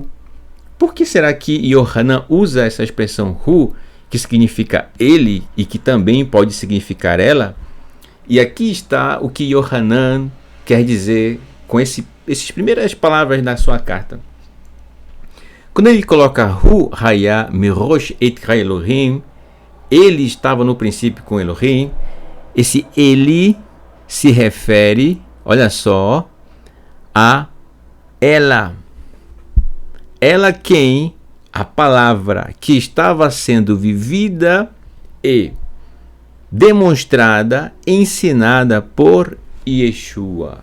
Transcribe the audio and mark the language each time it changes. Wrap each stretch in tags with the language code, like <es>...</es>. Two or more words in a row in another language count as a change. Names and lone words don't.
<pt>Por que será que Yohanan usa essa expressão Hu, que significa ele e que também pode significar ela? E aqui está o que Yohanan quer dizer com essas primeiras palavras na sua carta. Quando ele coloca</pt> <he>הוא היה מראש את האלהים,</he> <pt>ele estava no princípio com Elohim, esse ele se refere, olha só, a ela. Ela quem a palavra que estava sendo vivida e demonstrada, ensinada por Yeshua.</pt>